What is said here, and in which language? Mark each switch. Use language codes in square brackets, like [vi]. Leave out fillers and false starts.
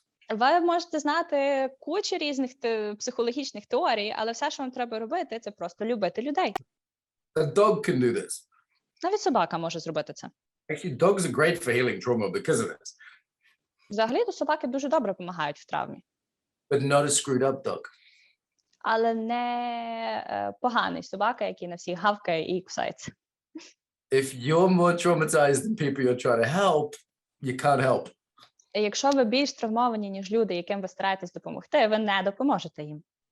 [uk] Ви можете знати кучу різних психологічних теорій, але все, що вам треба робити, це просто любити людей. [en] A dog can do this. [uk] Навіть собака може зробити це. [en] Actually, dogs are great for healing trauma because of this. [uk] Взагалі-то собаки дуже добре допомагають в травмі. [en] But not a screwed up dog. [uk] Але не поганий собака, який на всіх гавкає і кусається. [en] If you're more traumatized than people you're trying to help, you can't help. [uk] Якщо ви більш травмовані, ніж люди, яким ви стараєтесь допомогти, ви не допоможете їм.